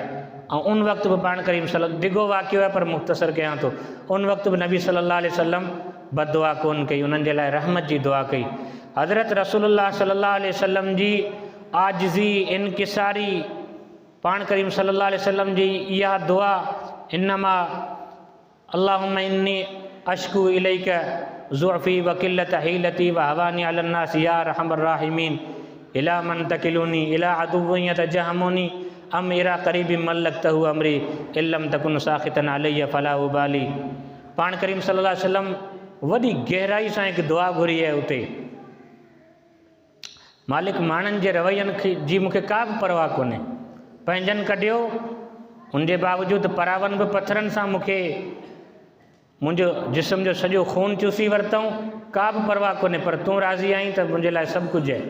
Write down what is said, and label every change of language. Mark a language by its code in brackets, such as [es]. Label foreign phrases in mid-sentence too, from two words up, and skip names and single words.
[sd] ऐं उन वक़्तु बि पाण करीम सल्लल्लाहु डिघो वाक़ियो आहे पर मुख़्तसर कयां थो। उन वक़्तु बि नबी [ar] صلى الله عليه وسلم [sd] बददुआ कोन कई, उन्हनि जे लाइ रहमत जी दुआ कई। हज़रत रसूलुल्लाह [ar] صلى الله عليه وسلم [sd] जी आजिज़ी इनकिसारी पाण करीम [ar] صلى الله عليه وسلم [sd] जी इहा दुआ, [ar] إنما اللهم إني أشكو إليك ضعفي وقلة حيلتي وهواني على الناس يا أرحم الراحمين إلى من تكلني إلى عدو يتجهمني أم إلى قريب ملكته أمري إن لم تكن ساخطا علي فلا أبالي. [sd] पाण करीम [ar] صلى الله عليه وسلم [sd] वॾी गहराई सां हिकु दुआ घुरी आहे उते, मालिक माण्हुनि जे रवैयनि जी मूंखे का बि परवाह कोन्हे, पंहिंजनि कढियो, उनजे बावजूदि परावन बि पत्थरनि सां मूंखे मुंहिंजो जिस्म जो सॼो खून चूसी वरितऊं, का बि परवाह कोन्हे, पर तूं राज़ी आहीं त मुंहिंजे लाइ सभु कुझु आहे।